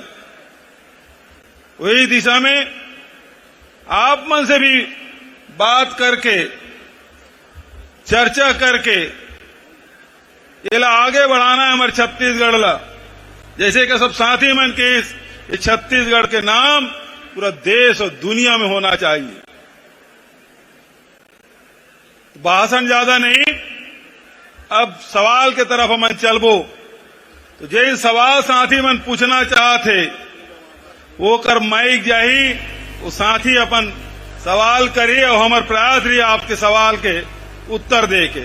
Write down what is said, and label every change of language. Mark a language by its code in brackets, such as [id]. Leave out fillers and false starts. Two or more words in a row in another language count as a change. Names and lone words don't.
[hne] वही दिशा में आप मन से भी बात करके चर्चा करके ये ला आगे बढ़ाना है हमारे छत्तीसगढ़ ला। जैसे कि सब साथी मन के ये छत्तीसगढ़ के नाम पूरा देश और दुनिया में होना चाहिए। भाषण ज्यादा नहीं, अब सवाल के तरफ हम चलबो। तो जे सवाल साथी मन पूछना चाहते वो कर माइक जाही वो साथ ही अपन सवाल करिए और हमारे प्रयास रही आपके सवाल के उत्तर दे के।